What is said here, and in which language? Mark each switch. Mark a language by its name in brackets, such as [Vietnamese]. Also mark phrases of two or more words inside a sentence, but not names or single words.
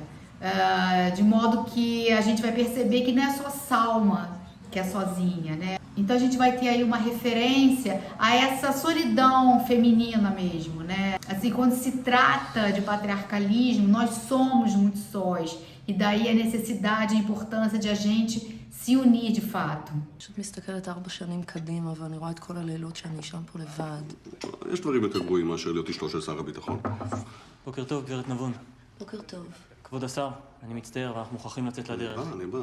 [Portuguese] De modo que a gente vai perceber que não é só Salma que é sozinha, né? Então a gente vai ter aí uma referência a essa solidão feminina mesmo, né? Assim, quando se trata de patriarcalismo, nós somos muito sós. E daí a necessidade e a importância de a gente se unir de fato. [Hebrew] פשוט מסתכלת 4 שנים קדימה ואני רואה את כל הלילות שאני שם פה לבד. יש דברים יותר גרועים מאשר להיות אשתו של שר הביטחון. בוקר טוב, גברת נבון. בוקר טוב. כבוד השר, אני מצטער, אנחנו מוכרחים לצאת לדרך. אני בא.